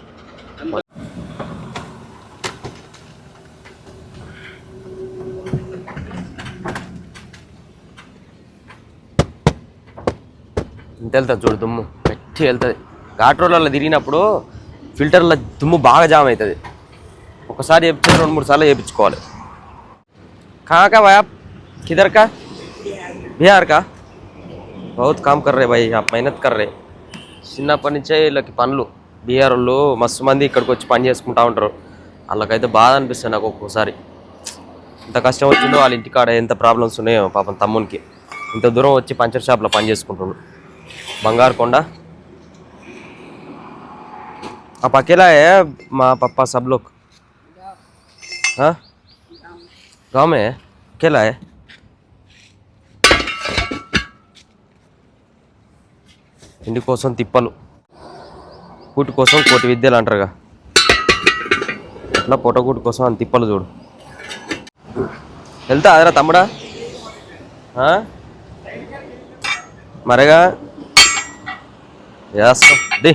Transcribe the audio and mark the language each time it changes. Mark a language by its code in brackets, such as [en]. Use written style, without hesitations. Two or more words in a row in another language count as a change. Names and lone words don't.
[te] ఇంత వెళ్తుంది చూడు, దుమ్ము గట్టి వెళ్తుంది. ఘాట్ రోడ్లలో తిరిగినప్పుడు ఫిల్టర్ల దుమ్ము బాగా జామ్ అవుతుంది. ఒకసారి చేయించి 2-3 సార్లు చేయించుకోవాలి. [hi] कहाँ का भाई आप? किधर का? बिहार का? बहुत काम कर रहे भाई, आप मेहनत कर रहे. [te] చిన్నప్పటి నుంచే వీళ్ళకి పనులు. బీహార్ వాళ్ళు మస్తు మంది ఇక్కడికి వచ్చి పని చేసుకుంటూ ఉంటారు. వాళ్ళకైతే బాధ అనిపిస్తుంది నాకు ఒక్కోసారి. ఇంత కష్టం వచ్చిందో వాళ్ళ ఇంటికాడ ఎంత ప్రాబ్లమ్స్ ఉన్నాయో పాపం తమ్మునికి. ఇంత దూరం వచ్చి [en] puncture shopలో [te] పని చేసుకుంటున్నాడు. బంగారుకొండ. [hi] आप अकेला है? माँ पापा सब लोग? हाँ, गाँव में है? अकेला है? [te] ఇంటి కోసం తిప్పలు, కూటి కోసం కోటి విద్యలు అంటారుగా, అట్లా పొట్టకూటి కోసం అని తిప్పలు చూడు. వెళ్తా అదరా తమ్ముడా? మరేగా వేస్తాం ది.